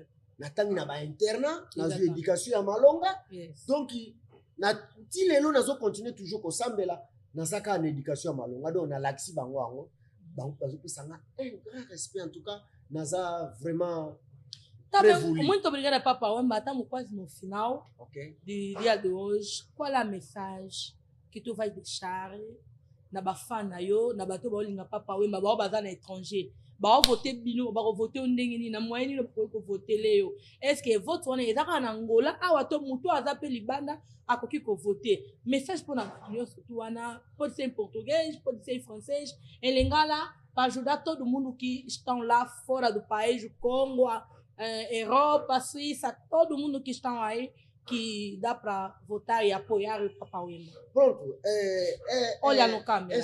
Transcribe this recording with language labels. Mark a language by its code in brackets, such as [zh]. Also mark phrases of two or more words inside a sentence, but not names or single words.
[ln] Na tangi na ba internat, na zo éducation ya malonga. Donc na ti lelo nazo continuer toujours ko sambela na saka na éducation ya malonga. Donc na laksi bango ango. Bango bazo pesa nga [fr] un grand respect en tout cas, [ln] naza vraiment [pt] Muito obrigada, Papa Wemba. Estamos quase no final do dia de hoje. Qual é a mensagem que tu vai deixar [ln] na bafana yo, na bato baolinga Papa Wemba, bao baza na étranger, bao voter bino, bao voter ondengeni na moyeni no ko voter leo. [fr] Est-ce que [ln] vote wana ezaka na Angola awa to mutu azape libanda akoki ko voter? [fr] Message pour [ln] na bato surtout wana, [pt] pode ser em português, pode ser em francês, em lingala, para ajudar todo mundo que estão lá fora do país, o Congo, Europa, Suíça, todo mundo que estão aí, que dá para votar e apoiar o Papa Wemba. Pronto. Olha no câmera.